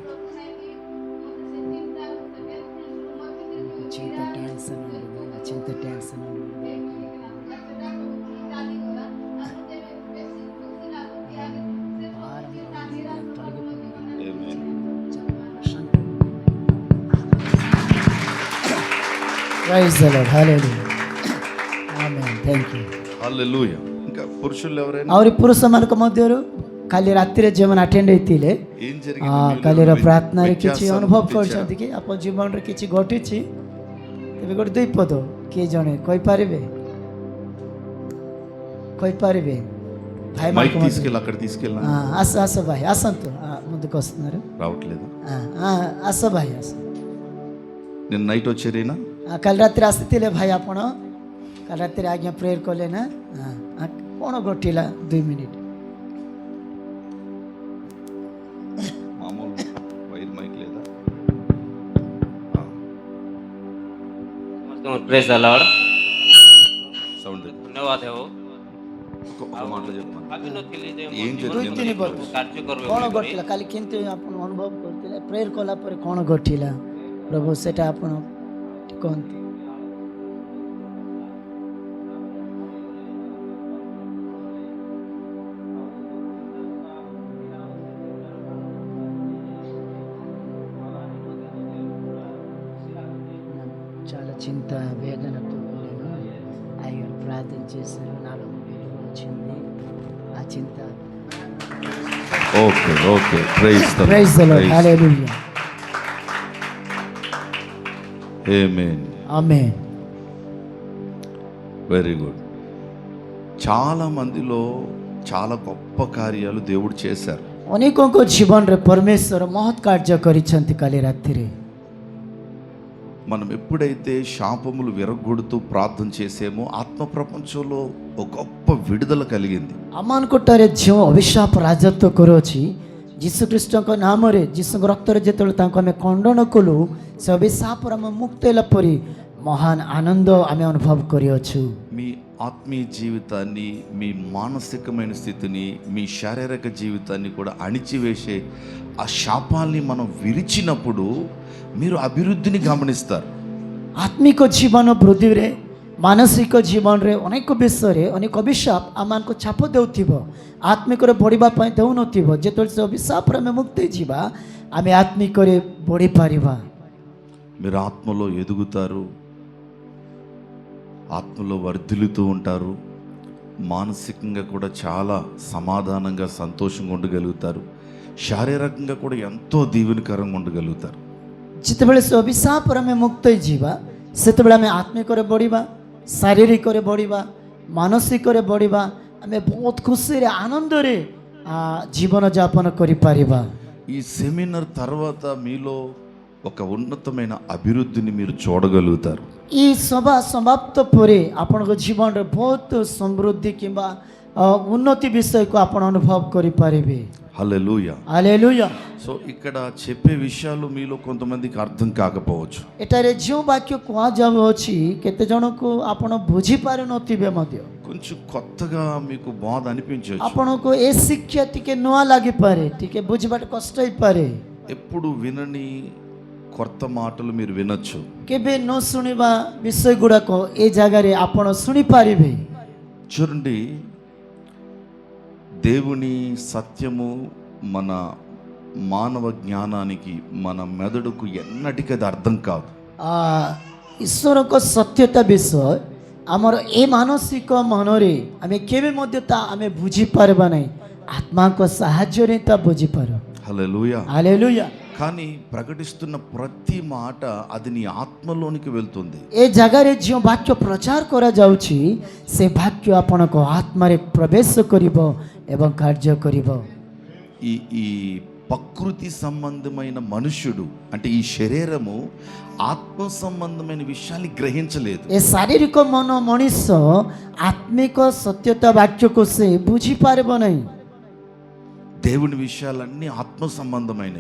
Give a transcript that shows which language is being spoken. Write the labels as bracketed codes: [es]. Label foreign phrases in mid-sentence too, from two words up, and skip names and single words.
[te] చింత టెన్షన్ ఉండదు, ఆ చింత టెన్షన్ ఉండదు, భారం తొలగిపోయింది, [en] praise the Lord, [te] హల్లెలూయా, ఆమేన్, థాంక్యూ, హల్లెలూయా। ఇంకా పురుషులు ఎవరైనా [or] ଆହୁରି ପୁରୁଷମାନଙ୍କ ମଧ୍ୟରୁ କାଲି ରାତିରେ ଯେଉଁମାନେ ଆଟେଣ୍ଡ ହେଇଥିଲେ [te] ఏం జరిగింది? [or] କାଲିର ପ୍ରାର୍ଥନାରେ କିଛି [te] వ్యత్యాసం [or] ଅନୁଭବ [te] గుర్తించారా? [or] କରିଛନ୍ତି କି ଆପଣ ଜୀବନରେ କିଛି ଘଟିଛି? ତେବେ ଗୋଟେ 2 ପଦ କିଏ ଜଣେ କହିପାରିବେ? କହିପାରିବେ? [te] మైక్ తీసుకెళ్ళి అక్కడ తీసుకెళ్ళినా [or] ଆସ ଭାଇ ଆସନ୍ତୁ, [te] ముందుకు వస్తున్నారు, రావట్లేదు. [or] ଆସ ଭାଇ ଆସ। [te] నిన్న నైట్ వచ్చేరేనా? [or] କାଲି ରାତିରେ ଆସିଥିଲେ ଭାଇ ଆପଣ? କାଲି ରାତିରେ ଆଜ୍ଞା ପ୍ରେୟର କଲେ ନା? କ'ଣ ଘଟିଲା? 2 ମିନିଟ୍। [te] మామూలు [en] wire mic [te] లేదా? [en] praise the Lord, [te] సౌండ్ [hi] धन्यवाद है वो [te] ఒక మాటలో చెప్పమను. भाभी नथिले जे ఏం [or] ଦୁଇ [te] జరిగింది? [or] ତିନି ବର୍ଷ କାର୍ଯ୍ୟ କରିବେ କ'ଣ ବୋଲି ଘଟିଲା? କାଲି କେମିତି ଆପଣ ଅନୁଭବ କରିଥିଲେ? ପ୍ରେୟର କଲା ପରେ କ'ଣ ଘଟିଲା ପ୍ରଭୁ ସେଟା ଆପଣ କୁହନ୍ତୁ। [te] చాలా చింత వేదనతో నేను ఆయన ప్రార్థన చేశాను, నాలో వెలుగు వచ్చింది, ఆ చింత [en] okay okay, praise the praise the Lord, హల్లెలూయా, [te] ఆమేన్, ఆమేన్। [en] very good. [te] చాలా మందిలో చాలా గొప్ప కార్యాలు దేవుడు చేశారు. [or] ଅନେକଙ୍କ ଜୀବନରେ ପରମେଶ୍ୱର ମହତ୍ କାର୍ଯ୍ୟ କରିଛନ୍ତି କାଲି ରାତିରେ। [te] మనం ఎప్పుడైతే శాపములు విరగొడుతూ ప్రార్థన చేసేమో ఆత్మ ప్రపంచంలో ఒక గొప్ప విడుదల కలిగింది. [or] ଆମମାନଙ୍କଠାରେ ଯେଉଁ ଅଭିଶାପ ରାଜତ୍ୱ କରୁଅଛି, ଯୀଶୁଖ୍ରୀଷ୍ଟଙ୍କ ନାମରେ ଯୀଶୁଙ୍କ ରକ୍ତରେ ଯେତେବେଳେ ତାଙ୍କୁ ଆମେ ଖଣ୍ଡନ କଲୁ, ସେ ଅଭିଶାପରୁ ଆମେ ମୁକ୍ତ ହେଲା ପରି ମହାନ ଆନନ୍ଦ ଆମେ ଅନୁଭବ କରିଅଛୁ। [te] మీ ఆత్మీయ జీవితాన్ని, మీ మానసికమైన స్థితిని, మీ శారీరక జీవితాన్ని కూడా అణిచివేసే ఆ శాపాల్ని మనం విరిచినప్పుడు మీరు అభివృద్ధిని గమనిస్తారు. [or] ଆତ୍ମିକ ଜୀବନ ବୃଦ୍ଧିରେ, ମାନସିକ ଜୀବନରେ ଅନେକ ବିଷୟରେ ଅନେକ ଅଭିଶାପ ଆମମାନଙ୍କୁ ଛାପ ଦେଉଥିବ, ଆତ୍ମିକରେ ବଢ଼ିବା ପାଇଁ ଦେଉନଥିବ। ଯେତେବେଳେ ସେ ଅଭିଶାପରେ ଆମେ ମୁକ୍ତ ହେଇଯିବା, ଆମେ ଆତ୍ମିକରେ ବଢ଼ିପାରିବା। [te] మీరు ఆత్మలో ఎదుగుతారు, ఆత్మలో వర్ధిల్లుతూ ఉంటారు, మానసికంగా కూడా చాలా సమాధానంగా సంతోషంగా ఉండగలుగుతారు, శారీరకంగా కూడా ఎంతో దీవెనకరంగా ఉండగలుగుతారు. [or] ଯେତେବେଳେ ସେ ଅଭିଶାପରେ ଆମେ ମୁକ୍ତ ହେଇଯିବା, ସେତେବେଳେ ଆମେ ଆତ୍ମିକରେ ବଢ଼ିବା, ଶାରୀରିକରେ ବଢ଼ିବା, ମାନସିକରେ ବଢ଼ିବା, ଆମେ ବହୁତ ଖୁସିରେ ଆନନ୍ଦରେ ଜୀବନଯାପନ କରିପାରିବା। [te] ఈ సెమినార్ తర్వాత మీలో ఒక ఉన్నతమైన అభివృద్ధిని మీరు చూడగలుగుతారు. [or] ఈ ସଭା ସମାପ୍ତ ପରେ ଆପଣଙ୍କ ଜୀବନରେ ବହୁତ ସମୃଦ୍ଧି କିମ୍ବା ଉନ୍ନତି ବିଷୟକୁ ଆପଣ ଅନୁଭବ କରିପାରିବେ। [te] హల్లెలూయా. [or] ହାଲେଲୁୟା। [te] సో ఇక్కడ చెప్పే విషయాలు మీలో కొంతమందికి అర్థం కాకపోవచ్చు. [or] ଏଠାରେ ଯେଉଁ ବାକ୍ୟ କୁହାଯାଉଅଛି କେତେ ଜଣକୁ ଆପଣ ବୁଝିପାରୁନଥିବେ ମଧ୍ୟ, [te] కొంచెం కొత్తగా మీకు బాధ అనిపించవచ్చు. [or] ଆପଣଙ୍କୁ ଏ ଶିକ୍ଷା ଟିକେ ନୂଆ ଲାଗିପାରେ, ଟିକେ ବୁଝିବାଟା କଷ୍ଟ ହେଇପାରେ। [te] ఎప్పుడు వినని కొత్త మాటలు మీరు వినొచ్చు. [or] କେବେ ନ ଶୁଣିବା ବିଷୟ ଗୁଡ଼ାକ ଏ ଜାଗାରେ ଆପଣ ଶୁଣିପାରିବେ। [te] చూడండి, దేవుని సత్యము మన మానవ జ్ఞానానికి, మన మెదడుకు ఎన్నటికీ అది అర్థం కాదు. [or] ଈଶ୍ୱରଙ୍କ ସତ୍ୟତା ବିଷୟ ଆମର ଏ ମାନସିକ ମନରେ ଆମେ କେବେ ମଧ୍ୟ ତା ଆମେ ବୁଝିପାରିବା ନାହିଁ, ଆତ୍ମାଙ୍କ ସାହାଯ୍ୟରେ ତା ବୁଝିପାରୁ। [te] హల్లెలూయా. [or] ହାଲେଲୁୟା। [te] కానీ ప్రకటిస్తున్న ప్రతి మాట అది నీ ఆత్మలోనికి వెళ్తుంది. [or] ଏ ଜାଗାରେ ଯେଉଁ ବାକ୍ୟ ପ୍ରଚାର କରାଯାଉଛି ସେ ବାକ୍ୟ ଆପଣଙ୍କ ଆତ୍ମାରେ ପ୍ରବେଶ କରିବ ଏବଂ କାର୍ଯ୍ୟ କରିବ. [te] ఈ ఈ ప్రకృతి సంబంధమైన మనుష్యుడు అంటే ఈ శరీరము ఆత్మ సంబంధమైన విషయాన్ని గ్రహించలేదు. [or] ଏ ଶାରୀରିକ ମନ ମଣିଷ ଆତ୍ମିକ ସତ୍ୟତା ବାକ୍ୟକୁ ସେ ବୁଝିପାରିବ ନାହିଁ. [te] దేవుని విషయాలన్నీ ఆత్మ సంబంధమైనవి.